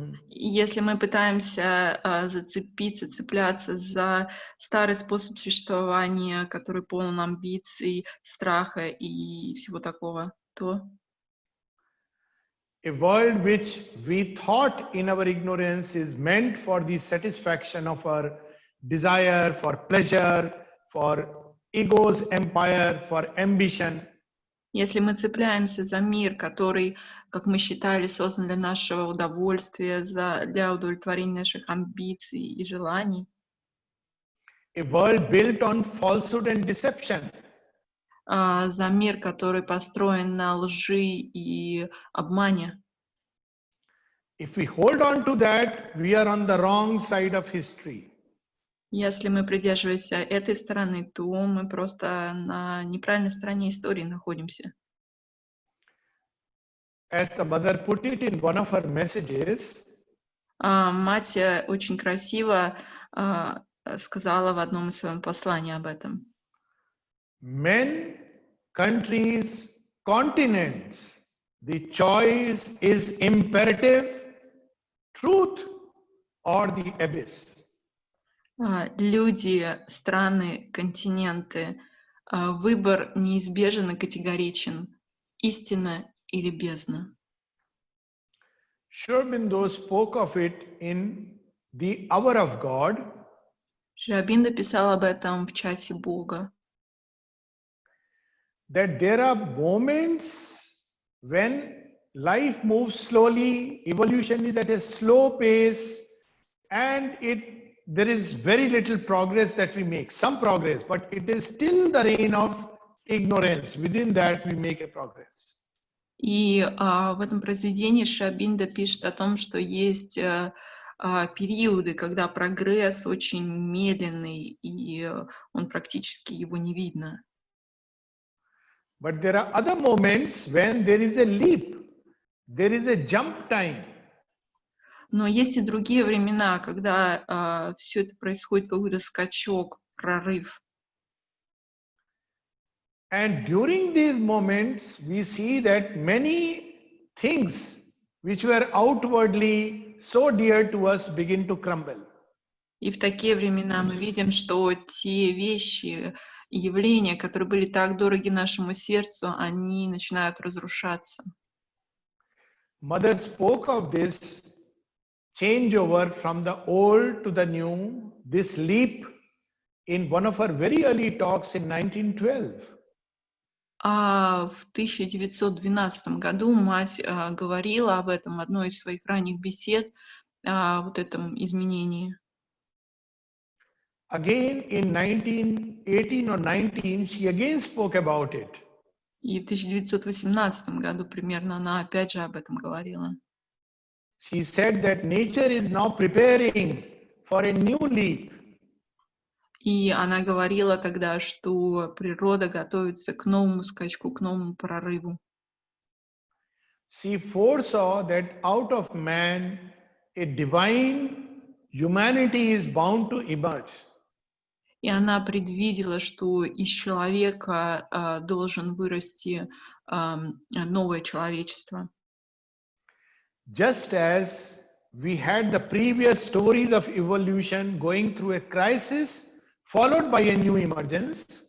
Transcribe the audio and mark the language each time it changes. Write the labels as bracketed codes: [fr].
[ru] Если мы пытаемся цепляться за старый способ существования, который полон амбиций, страха и всего такого, то [en] a world which we thought in our ignorance is meant for the satisfaction of our desire, for pleasure, for ego's empire, for ambition. [ru] Если мы цепляемся за мир, который, как мы считали, создан для нашего удовольствия, для удовлетворения наших амбиций и желаний, [en] a world built on falsehood and deception. [ru] За мир, который построен на лжи и обмане. [en] If we hold on to that, we are on the wrong side of history. [ru] Если мы придерживаемся этой стороны, то мы просто на неправильной стороне истории находимся. [en] As the mother put it in one of her messages, [ru] мать очень красиво сказала в одном из своих посланий об этом. [en] Men, countries, continents, the choice is imperative, truth or the abyss. [ru] Люди, страны, континенты, выбор неизбежен и категоричен. Истина или бездна. [en] Sri Aurobindo spoke of it in the Hour of God. [ru] Шри Ауробиндо писал об этом в часе Бога. [en] That there are moments when life moves slowly, evolution is at a slow pace, and there is very little progress that we make. Some progress, but it is still the reign of ignorance. Within that, we make a progress. [ru] И в этом произведении Шри Ауробиндо пишет о том, что есть периоды, когда прогресс очень медленный, и он практически его не видно. [en] But there are other moments when there is a leap, there is a jump time. [ru] Но есть и другие времена, когда все это происходит, какой-то скачок, прорыв. [en] And during these moments, we see that many things which were outwardly so dear to us begin to crumble. [ru] И в такие времена мы видим, что те вещи и явления, которые были так дороги нашему сердцу, они начинают разрушаться. [en] Mother spoke of this changeover from the old to the new, this leap, in one of her very early talks in 1912. [ru] А в 1912 году мать говорила об этом в одной из своих ранних бесед, о вот этом изменении. [en] Again in 1918 or 19, she again spoke about it. [ru] И в 1918 году примерно она опять же об этом говорила. [en] She said that nature is now preparing for a new leap. [ru] И она говорила тогда, что природа готовится к новому скачку, к новому прорыву. [en] She foresaw that out of man a divine humanity is bound to emerge. [ru] И она предвидела, что из человека должен вырасти новое человечество. [en] Just as we had the previous stories of evolution going through a crisis followed by a new emergence,